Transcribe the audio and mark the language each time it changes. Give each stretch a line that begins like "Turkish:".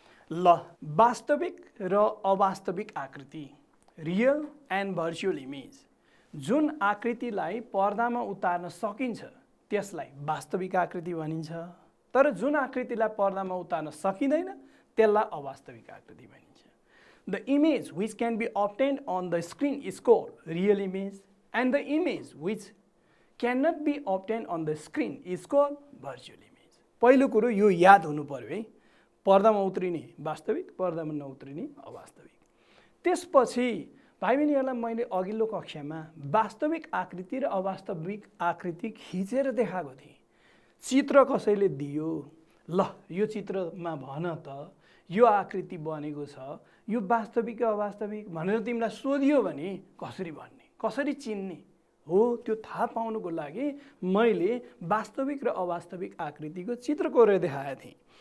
Nepali: ल, वास्तविक र अवास्तविक आकृति,
English: real and virtual image,
Nepali: जुन आकृतिलाई पर्दामा उतार्न सकिन्छ त्यसलाई वास्तविक आकृति भनिन्छ। तर जुन आकृतिलाई पर्दामा उतार्न सकिँदैन त्यसलाई अवास्तविक आकृति भनिन्छ।
English: The image which can be obtained on the screen is called real image, and the image which cannot be obtained on the screen is called virtual image.
Nepali: पहिलो कुरो यो याद हुनु पर्यो है, पर्दामा उत्रिने वास्तविक, पर्दामा नउत्रिने अवास्तविक। त्यसपछि भाइ बहिनीहरूलाई मैले अघिल्लो कक्षामा वास्तविक आकृति र अवास्तविक आकृति खिचेर देखाएको थिएँ। चित्र कसैले दियो, ल यो चित्रमा भन त यो आकृति बनेको छ, यो वास्तविक अवास्तविक भनेर तिमीलाई सोधियो भने कसरी भन्ने, कसरी चिन्ने हो, त्यो थाहा पाउनुको लागि मैले वास्तविक र अवास्तविक आकृतिको चित्र कोरेर देखाएको थिएँ।